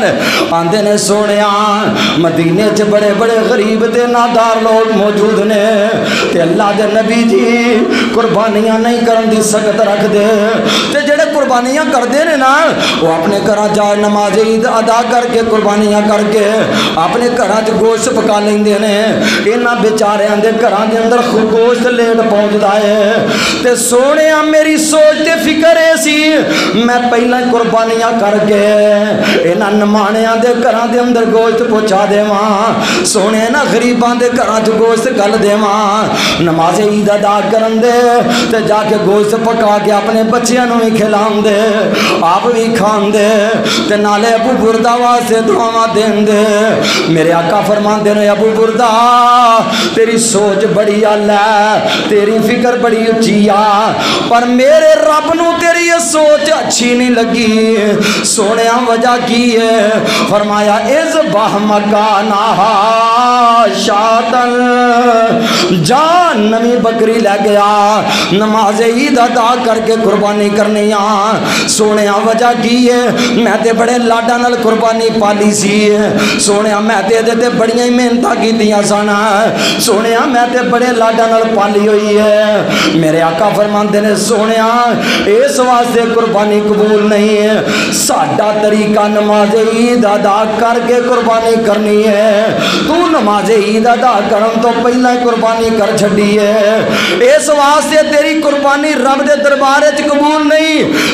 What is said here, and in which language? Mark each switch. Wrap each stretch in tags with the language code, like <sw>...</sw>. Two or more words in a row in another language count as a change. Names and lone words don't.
<pa>آندے نے سونے مدینے چ بڑے بڑے غریب تے نادار لوگ موجود نے، تے اللہ دے نبی جی قربانیاں نہیں کرن دی سخت رکھ دے، تے جڑے قربانیاں کر دے نے نا وہ اپنے گھراں جا نماز عید ادا کر کے قربانیاں کر کے اپنے گھراں چ گوشت پکا لیندے نے، انہاں بیچاریاں دے گھراں دے اندر گوشت لیٹ پہنچدا ہے، تے سونےاں میری سوچ تے فکر اے سی میں پہلاں قربانیاں کر کے انہاں نمانیاں دے گھراں دے اندر گوشت پہنچا دیواں، سونے نا غریباں دے گھراں چ گوشت گل دیواں، نماز عید ادا کرن دے تے جا کے گوشت پکا کے اپنے بچیاں نوں بھی کھلاؤں دے آپ بھی کھان دے تے نالے ابو بردہ واسطے دعاواں دین دے۔ میرے آقا فرماندے نے ابو بردہ تیری سوچ بڑی اعلیٰ تیری فکر بڑی اچھی پر میرے رب نو تیری یہ سوچ اچھی نہیں لگی۔ سونے وجہ کی ہے؟ فرمایا</pa> <ar>اذبح مکانہا شاتن،</ar> <pa>جان نمی بکری لے گیا نماز عید ادا کر کے قربانی کرنی سونے وجہ کی ہے؟ میں تے بڑے لاڈا نال قربانی پالی سی سونے میں تے بڑیاں ہی محنتاں کیتیاں سن سونے میں تے بڑے لاڈا نال پالی ہوئی ہے۔ میرے آقا فرماندے نے سونے اس واسطے قربانی قبول نہیں ہے ساڈا طریقہ نماز عید ادا کر کے قربانی کرنی ہے، تو نماز عید ادا کرن تو پہلا ہی قربانی کر چھڈی ہے، اس واسطے تیری قربانی رب دے دربار وچ قبول نہیں۔</pa>